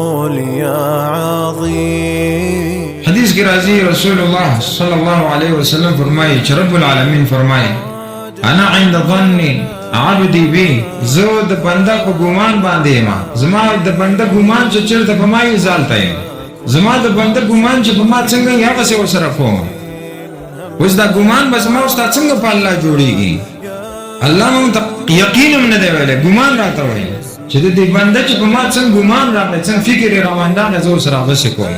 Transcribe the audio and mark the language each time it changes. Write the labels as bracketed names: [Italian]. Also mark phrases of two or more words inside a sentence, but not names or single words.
[Arabic] يا عظيم. [Pashto] حدیث کی راضی [Arabic] رسول اللہ صلی اللہ علیہ وسلم [Pashto] فرمائی چې [Arabic] رب العالمین [Pashto] فرمائی [Arabic] انا عند ظن عبدی بی، [Pashto] زه د بنده په ګمان باندې یم، زما د بنده ګمان چې چېرته په ما یې زالته یم، زما د بنده ګمان چې په ما څنګه یې هغسې ورسره کوم. اوس دا ګمان به زما او ستا څنګه په الله جوړېږي؟ الله مونږ ته یقین هم نه دی ویلی، ګمان راته وایي چې د دې بنده چې په ما څنګه ګمان راغلی، څنګه فکر یې راوندانه، زه ورسره هغسې کوم.